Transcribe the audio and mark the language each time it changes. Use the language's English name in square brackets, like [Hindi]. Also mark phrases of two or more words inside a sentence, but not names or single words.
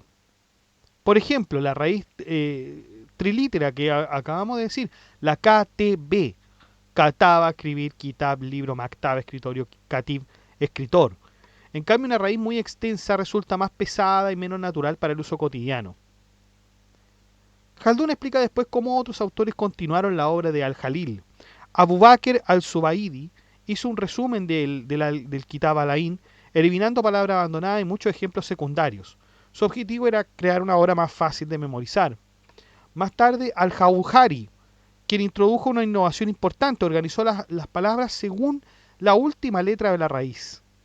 [Spanish] Por ejemplo, la raíz trilítera que acabamos de decir, la KTB, kataba, escribir, kitab, libro, maktab, escritorio, katib, escritor. En cambio, una raíz muy extensa resulta más pesada y menos natural para el uso cotidiano. Khaldun explica después cómo otros autores continuaron la obra de Al-Jalil. Abu Bakr al-Zubaydi hizo un resumen del Kitab al-Ain, eliminando palabras abandonadas y muchos ejemplos secundarios. Su objetivo era crear una obra más fácil de memorizar. Más tarde, Al-Jauhari, quien introdujo una innovación importante, organizó las palabras según la última letra de la raíz.